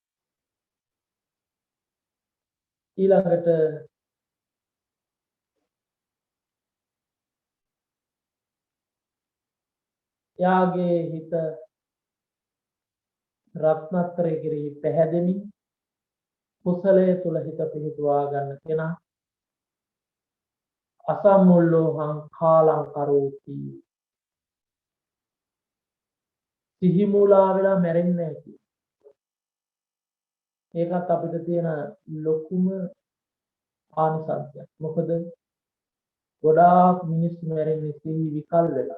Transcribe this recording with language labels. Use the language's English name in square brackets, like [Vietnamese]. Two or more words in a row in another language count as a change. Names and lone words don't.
[Sinhala] ඊළඟට යාගේ හිත රත්නත්‍රයේ කෙරෙහි පැහැදෙමින් කුසලයේ තුල හිත පිහිටුවා ගන්න කෙනා [Pali] අසම්මුල්ලෝහං කාලං කරෝති. [Sinhala] සිහි මුලා වෙලා මැරෙන්නේ නැහැ. ඒකත් අපිට තියෙන ලොකුම ආනිසංසයක්. මොකද ගොඩාක් මිනිස්සු මැරෙන්නේ සිහි විකල් වෙලා.